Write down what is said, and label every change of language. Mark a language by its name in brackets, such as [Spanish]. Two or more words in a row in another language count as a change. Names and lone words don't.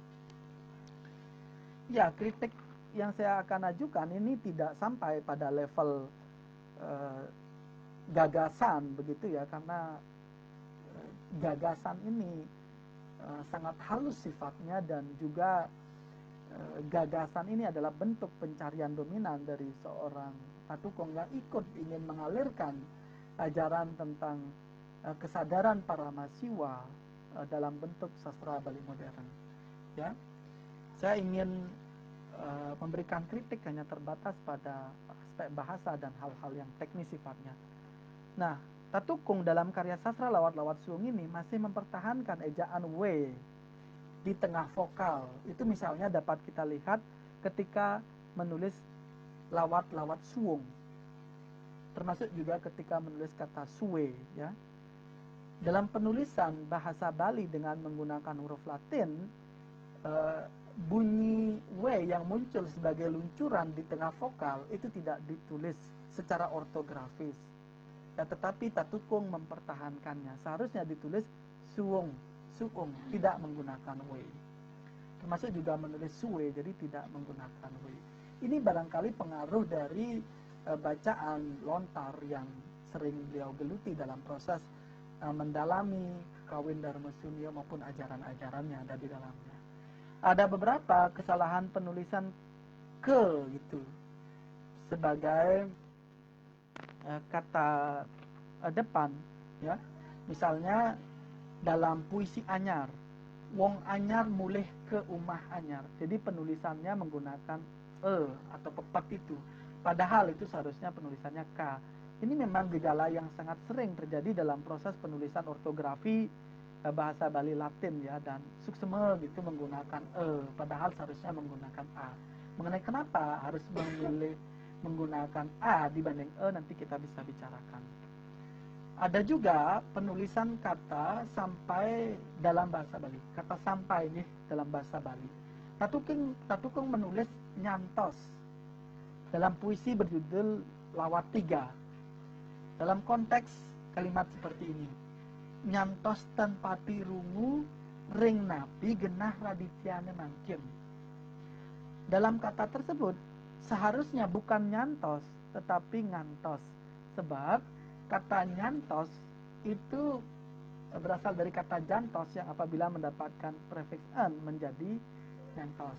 [Indonesian] Ya, kritik yang saya akan ajukan ini tidak sampai pada level gagasan begitu ya, karena gagasan ini sangat halus sifatnya, dan juga gagasan ini adalah bentuk pencarian dominan dari seorang Tatukung yang ikut ingin mengalirkan ajaran tentang kesadaran Paramasiwa dalam bentuk sastra Bali modern. Ya, saya ingin memberikan kritik hanya terbatas pada aspek bahasa dan hal-hal yang teknis sifatnya. Nah, Tatukung dalam karya sastra lawat-lawat suwung ini masih mempertahankan ejaan W di tengah vokal. Itu misalnya dapat kita lihat ketika menulis lawat-lawat suwung, termasuk juga ketika menulis kata suwe ya. Dalam penulisan bahasa Bali dengan menggunakan huruf Latin, bunyi W yang muncul sebagai luncuran di tengah vokal itu tidak ditulis secara ortografis ya, tetapi Tatukung mempertahankannya. Seharusnya ditulis suwung, suung, tidak menggunakan W. Termasuk juga menulis suwe, jadi tidak menggunakan W. Ini barangkali pengaruh dari bacaan lontar yang sering beliau geluti dalam proses mendalami kawin Dharma Sunyo maupun ajaran-ajarannya ada di dalamnya. Ada beberapa kesalahan penulisan ke gitu sebagai kata depan ya. Misalnya dalam puisi anyar, [Balinese] wong anyar mulih ke umah anyar, [Indonesian] jadi penulisannya menggunakan atau pepat itu, padahal itu seharusnya penulisannya K. Ini memang gejala yang sangat sering terjadi dalam proses penulisan ortografi bahasa Bali Latin ya, dan suksema gitu menggunakan padahal seharusnya menggunakan A. Mengenai kenapa harus memilih menggunakan A dibanding nanti kita bisa bicarakan. Ada juga penulisan kata sampai dalam bahasa Bali. Kata sampai nih dalam bahasa Bali. Tatukung menulis nyantos dalam puisi berjudul Lawat 3. Dalam konteks kalimat seperti ini. [Balinese] Nyantos tanpati rungu ring napi genah radityane mangkin. [Indonesian] Dalam kata tersebut seharusnya bukan nyantos tetapi ngantos. Sebab kata nyantos itu berasal dari kata jantos yang apabila mendapatkan prefiks an menjadi nyantos.